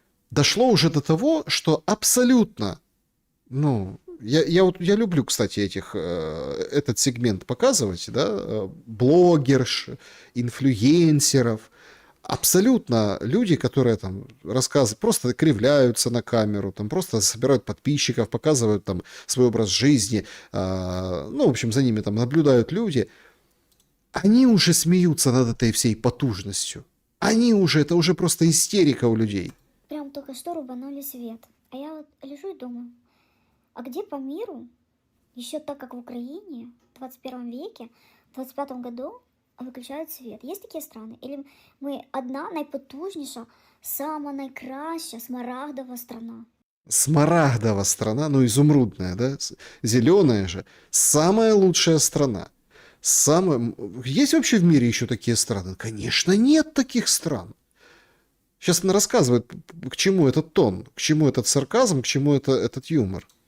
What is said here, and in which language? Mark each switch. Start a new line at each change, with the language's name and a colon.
Russian: Дошло уже до того, что абсолютно, ну, я люблю, кстати, этот сегмент показывать, да, блогерш, инфлюенсеров, абсолютно люди, которые там рассказывают, просто кривляются на камеру, там просто собирают подписчиков, показывают там свой образ жизни, ну, в общем, за ними там наблюдают люди, они уже смеются над этой всей потужностью. Это уже просто истерика у людей. Прям только что рубанули свет. А я вот лежу и думаю, а где по миру, еще так как в Украине в 21 веке, в 25 году
Ukrainian: выключають світ? Є такі страни? Или ми одна найпотужніша, сама найкраща смарагдова страна?
Russian: Смарагдова страна, ну изумрудная, да? Зеленая же. Самая лучшая страна. Есть вообще в мире еще такие страны? Конечно, нет таких стран. Сейчас она рассказывает, к чему этот тон, к чему этот сарказм, к чему этот юмор.